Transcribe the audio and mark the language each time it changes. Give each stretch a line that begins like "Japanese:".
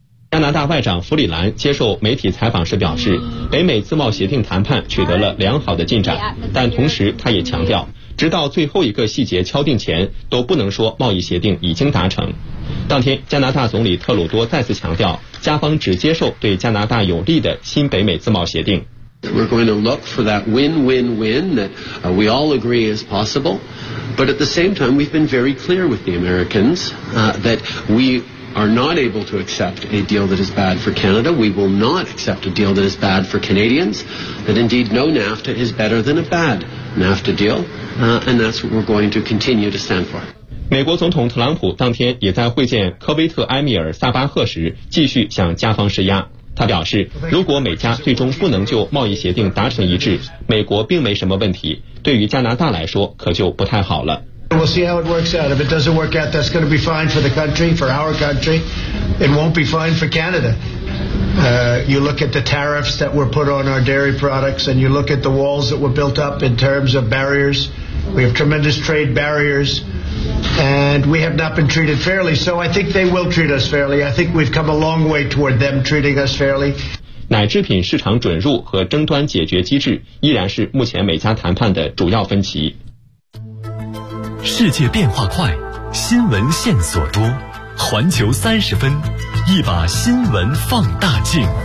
Chinese: 加拿大外长弗里兰接受媒体采访时表示，北美自贸协定谈判取得了良好的进展，但同时他也强调，直到最后一个细节敲定前，都不能说贸易协定已经达成。当天，加拿大总理特鲁多再次强调，加方只接受对加拿大有利的新北美自贸协定。
English: We're going to look for that win-win-win that we all agree is possible, but at the same time, we've been very clear with the Americans that we are not able to accept a deal that is bad for Canada. We will not accept a deal that is bad for Canadians. That indeed, no NAFTA is better than a bad NAFTA deal. And that's what we're going to continue to stand for.
Chinese: 美国总统特朗普当天也在会见科威特埃米尔·萨巴赫时继续向加方施压。他表示，如果美加最终不能就贸易协定达成一致，美国并没什么问题，对于加拿大来说可就不太好了。
English: We'll see how it works out. If it doesn't work out, that's going to be fine for the country, for our country. It won't be fine for Canada. You look at the tariffs that were put on our dairy products, and you look at the walls that were built up in terms of barriers. We have tremendous trade barriers, and we have not been treated fairly. So I think they will treat us fairly. I think we've come a long way toward them treating us fairly.
Chinese: 奶制品市场准入和争端解决机制依然是目前美加谈判的主要分歧。世界变化快，新闻线索多，环球三十分，一把新闻放大镜。